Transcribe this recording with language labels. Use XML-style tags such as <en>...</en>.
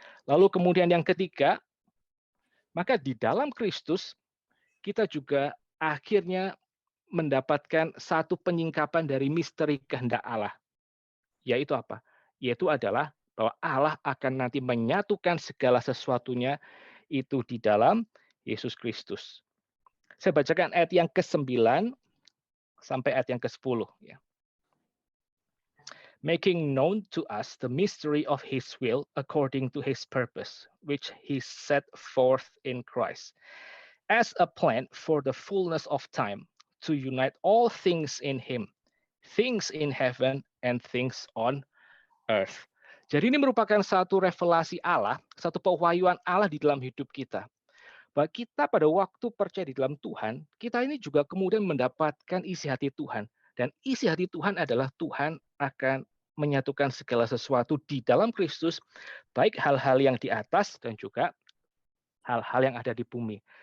<id>Lalu kemudian yang ketiga, maka di dalam Kristus kita juga akhirnya mendapatkan satu penyingkapan dari misteri kehendak Allah. Yaitu apa? Yaitu adalah bahwa Allah akan nanti menyatukan segala sesuatunya itu di dalam Yesus Kristus. Saya bacakan ayat yang ke-9 sampai ayat yang ke-10 ya.</id> <en>Making known to us the mystery of his will according to his purpose, which he set forth in Christ, as a plan for the fullness of time, to unite all things in him, things in heaven and things on earth.</en> <id>Jadi ini merupakan satu revelasi Allah, satu pewahyuan Allah di dalam hidup kita. Bahwa kita pada waktu percaya di dalam Tuhan, kita ini juga kemudian mendapatkan isi hati Tuhan. Dan isi hati Tuhan adalah Tuhan akan menyatukan segala sesuatu di dalam Kristus, baik hal-hal yang di atas dan juga hal-hal yang ada di bumi.</id>